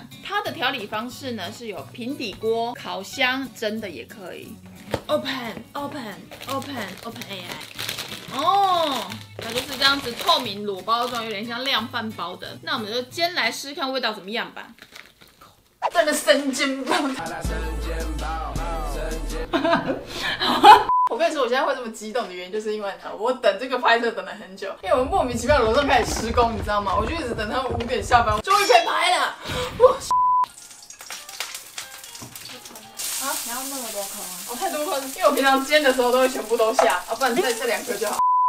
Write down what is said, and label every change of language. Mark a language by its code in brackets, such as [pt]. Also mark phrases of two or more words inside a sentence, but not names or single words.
[zh] 它的調理方式呢是有平底鍋、烤箱、蒸的也可以。Open AI。哦，它就是這樣子透明裸包装，有點像量販包的。那我們就煎來試試看味道怎麼樣吧。真的生煎包，我跟你說，我現在會這麼激動的原因，就是因為呢，我等這個拍攝等了很久，因為我們莫名其妙樓上開始施工，你知道嗎？我就一直等他們5點下班，終於可以拍了。啊，你要那麼多顆嗎？哦，太多顆，因為我平常煎的時候都會全部都下，啊，不然这2顆就好。